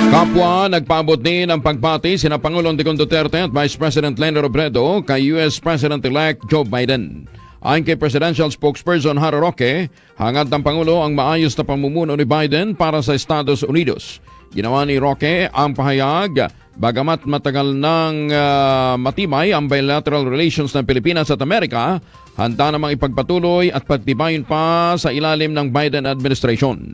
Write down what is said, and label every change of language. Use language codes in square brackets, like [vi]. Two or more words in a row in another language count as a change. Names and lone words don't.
[tl] Kapwa, nagpaabot din ang pagbati sina Pangulong Duterte at Vice President Leni Robredo kay US President-elect Joe Biden. Ayon kay Presidential Spokesperson Harry Roque, hangad ng Pangulo ang maayos na pamumuno ni Biden para sa Estados Unidos. Ginawa ni Roque ang pahayag bagamat matagal nang matibay ang [en] bilateral relations [tl] ng Pilipinas at Amerika, handa namang ipagpatuloy at pagtibayin pa sa ilalim ng Biden administration.